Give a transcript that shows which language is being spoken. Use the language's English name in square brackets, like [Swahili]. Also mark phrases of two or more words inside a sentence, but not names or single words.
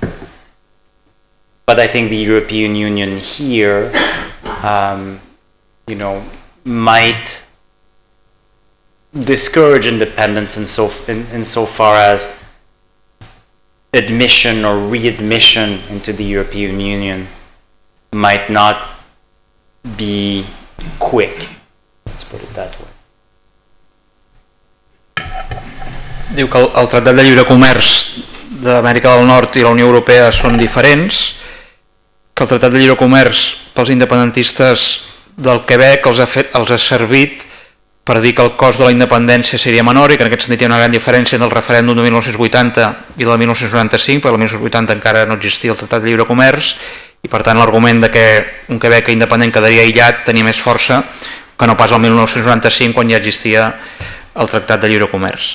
[English] But I think the European Union here, might discourage independence insofar as admission or readmission into the European Union might not be quick. Let's put it that way. [Catalan] Diu que el Tractat de Lliure Comerç d'Amèrica del Nord i la Unió Europea són diferents, que el Tractat de Lliure Comerç pels independentistes del Quebec els ha servit per dir que el cost de la independència seria menor i que en aquest sentit hi ha una gran diferència entre el referèndum de 1980 i el de 1995, perquè el 1980 encara no existia el Tractat de Lliure Comerç i per tant l'argument de que un Quebec independent quedaria aïllat tenia més força que no pas el 1995 quan ja existia el Tractat de Lliure Comerç.